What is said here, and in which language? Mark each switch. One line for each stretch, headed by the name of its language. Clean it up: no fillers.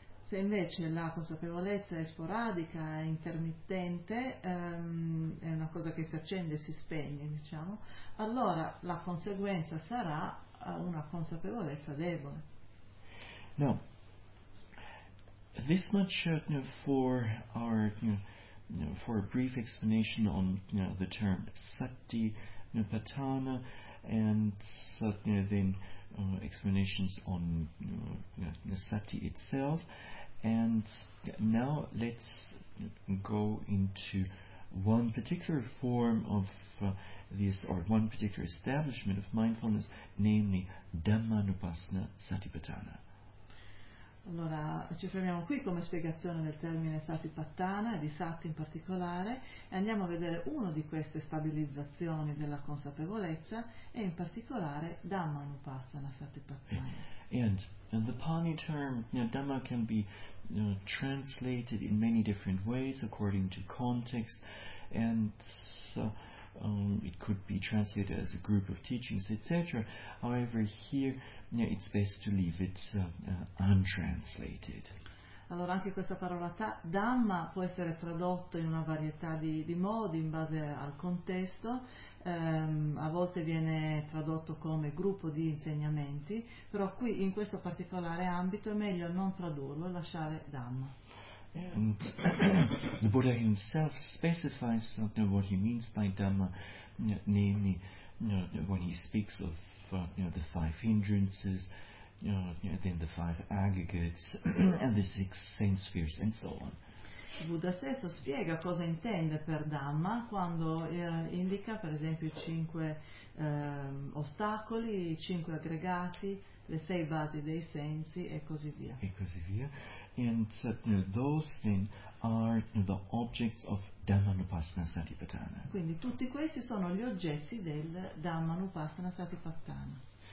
Italian: Se invece la consapevolezza è sporadica, è intermittente, è una cosa che si accende e si spegne, diciamo, allora la conseguenza sarà una consapevolezza debole.
English: Now, this much for our for a brief explanation on the term sati nipatthana, and then explanations on sati itself. And now let's go into one particular form of this, or one particular establishment of mindfulness, namely Dhammanupassana Satipatthana.
Italian: Allora, ci fermiamo qui come spiegazione del termine satipattana e di sati in particolare, e andiamo a vedere uno di queste stabilizzazioni della consapevolezza, e in particolare dhammanupassana satipattana.
English: And the Pali term, you know, dhamma can be, you know, translated in many different ways according to context, and so, it could be translated as a group of teachings, etc. However, here, you know, it's best to leave it untranslated.
Italian: Allora, anche questa parola dhamma può essere tradotto in una varietà di modi in base al contesto. A volte viene tradotto come gruppo di insegnamenti, però qui in questo particolare ambito è meglio non tradurlo e lasciare dhamma.
English: And the Buddha himself specifies something what he means by dhamma, namely, you know, when he speaks of the five hindrances, then the five aggregates and the six sense spheres and so on.
Italian: Il Buddha stesso spiega cosa intende per dhamma quando indica, per esempio, i cinque ostacoli, i cinque aggregati, le sei basi dei sensi e così via. E così via.
English: And those then are the objects of dhammanupassana satipatthana.
Italian: Quindi tutti questi sono gli oggetti del dhammanupassana satipatthana.